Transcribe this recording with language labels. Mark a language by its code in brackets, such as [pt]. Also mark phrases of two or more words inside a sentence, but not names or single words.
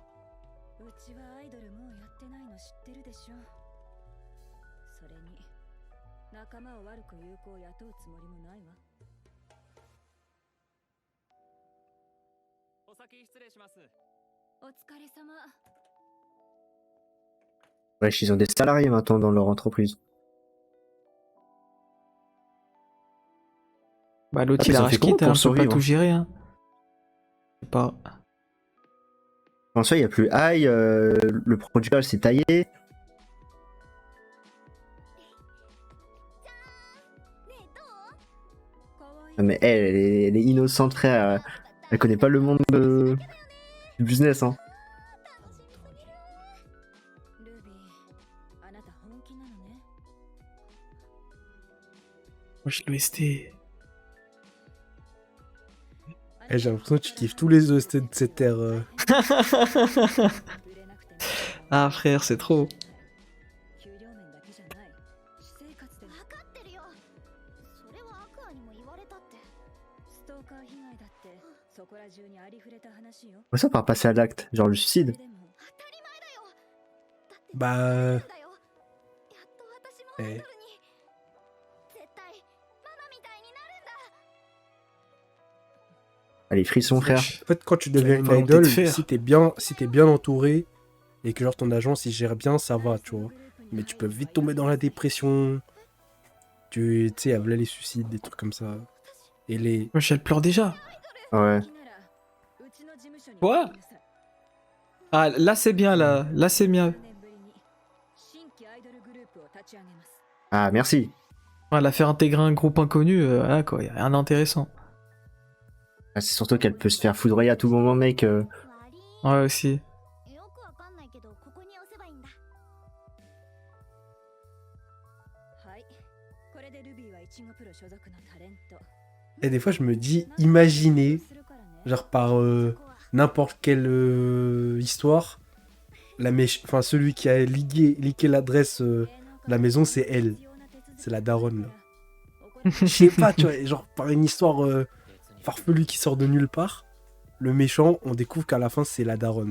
[ja] うちはアイドルもうやってないの知ってるでしょそれに仲間を悪く言う子を雇うつもりもないわお先失礼します。お疲れ様 [fr] Wesh, ils ont des salariés maintenant dans leur entreprise. Bah, l'autre, Ah, il mais a ça fait rage comment quitte, pour hein, peut pas survivre tout gérer, hein. Je sais pas. En soi, il n'y a plus Aïe, le producteur s'est taillé. Ah, mais elle est innocente, frère. Elle connaît pas le monde du business, hein. [ja] ルビーあなた本気なのね [fr] Wesh, l'OST. Eh, j'ai l'impression que tu kiffes tous les OST de cette ère. Ah, frère, c'est trop. [ja] 給料面だけじゃない私生活で分かってるよそれはアクアにも言われたってストーカー被害だってそこら中にありふれた話よ [fr] Comment ça par passer à l'acte? Genre le [ja] そ [fr] suicide? [ja] れでも当たり前だよだって [fr] Bah. [ja] だよやっと私もアイドルに [fr] Eh. [ja] 絶対ママみたいになるんだ [fr] Allez, frisson, frère. En fait, quand tu deviens une Volonté idol, de faire. si t'es bien entouré et que genre ton agence il gère bien, ça va, tu vois. Mais tu peux vite tomber dans la dépression. Tu sais, voilà les suicides, des trucs comme ça. Et les... Wesh, elle pleure déjà. Ouais. Quoi? Ah, là c'est bien, là. Là c'est bien. Ah, merci. Ouais, la faire intégrer un groupe inconnu, voilà quoi, y a rien d'intéressant. Ah, c'est surtout qu'elle peut se faire foudroyer à tout moment, mec. Ouais, aussi. [ja] よくわかんないけどここに押せばいいんだはいこれでルビーはイチゴプロ所属のタレント [fr] Et des fois, je me dis, imaginez, genre par n'importe quelle histoire, enfin, celui qui a leaké l'adresse de la maison, c'est elle. C'est la daronne, là. Je sais pas, tu vois, genre par une histoire farfelue qui sort de nulle part, le méchant, on découvre qu'à la fin, c'est la daronne.